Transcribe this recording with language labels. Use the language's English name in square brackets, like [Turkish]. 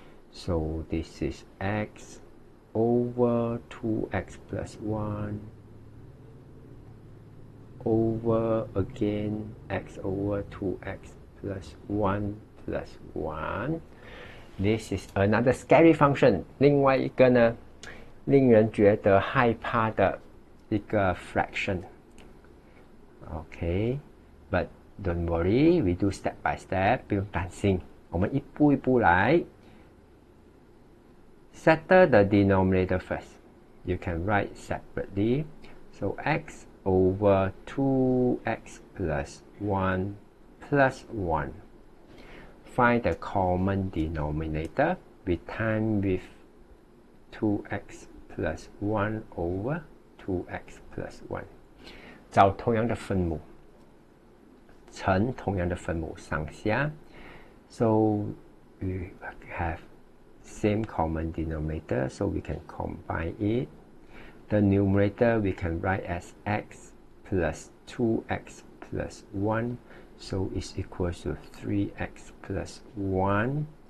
[English] So this is x over 2x plus 1 over again x over 2x plus 1 plus 1. This is another scary function. [Chinese] 另外一个呢，令人觉得害怕的一个 fraction. [English] Okay, but don't worry, we do step by step. [Chinese] 不用担心，我们一步一步来。 [English] Settle the denominator first. You can write separately. So x over 2x plus 1 plus 1. Find the common denominator. We time with 2x plus 1 over 2x plus 1. [Chinese] 找同样的分母，乘同样的分母上下。 [English] So we have same common denominator, so we can combine it. The numerator we can write as x plus 2x plus 1, so it's equal to 3x plus 1